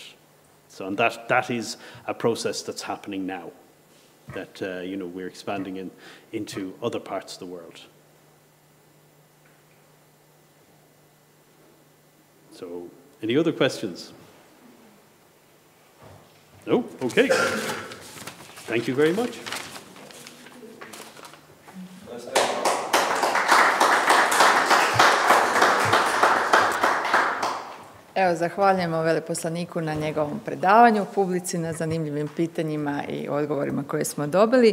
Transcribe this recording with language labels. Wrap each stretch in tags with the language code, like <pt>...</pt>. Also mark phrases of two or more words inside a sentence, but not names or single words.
<en>So, and that is a process that's happening now, that you know, we're expanding into other parts of the world. So, any other questions? No? Okay. Thank you very much.</en> <hr>Evo, zahvaljujemo veleposlaniku na njegovom predavanju, publici na zanimljivim pitanjima i odgovorima koje smo dobili.</hr>